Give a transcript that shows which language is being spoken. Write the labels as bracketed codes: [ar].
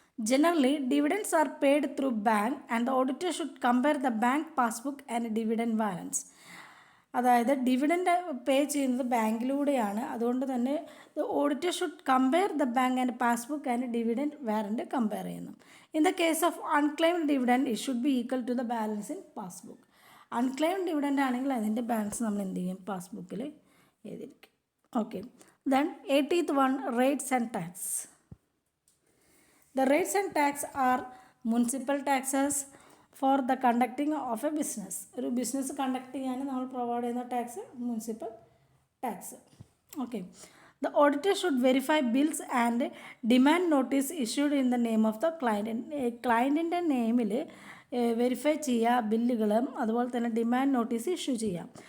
[en] Generally, dividends are paid through bank and the auditor should compare the bank passbook and dividend balance. [ml] അതായത് dividend pay ചെയ്യുന്നത് ബാങ്കിലൂടെയാണ്. അതുകൊണ്ട് തന്നെ [en] The auditor should compare the bank and passbook and dividend warrant compare ചെയ്യുന്നു. In the case of unclaimed dividend it should be equal to the balance in passbook. [ml] Unclaimed dividend ആണെങ്കിൽ അതിൻ്റെ balance നമ്മൾ എന്ത് ചെയ്യും? പാസ്ബുക്കിൽ എഴുതിയിരിക്കും. Okay. [en] Then 18th one, rates and tax. The rates and tax are municipal taxes for the conducting of a business. [ml] ഒരു business conduct ചെയ്യാൻ നമ്മൾ provide ചെയ്യുന്ന tax municipal tax. Okay. [en] The auditor should verify bills and demand notice issued in the name of the client. [ml] ക്ലയൻറ്റിൻ്റെ നെയിമിൽ verify ചെയ്യുക ബില്ലുകളും അതുപോലെ തന്നെ demand notice issue ചെയ്യാം.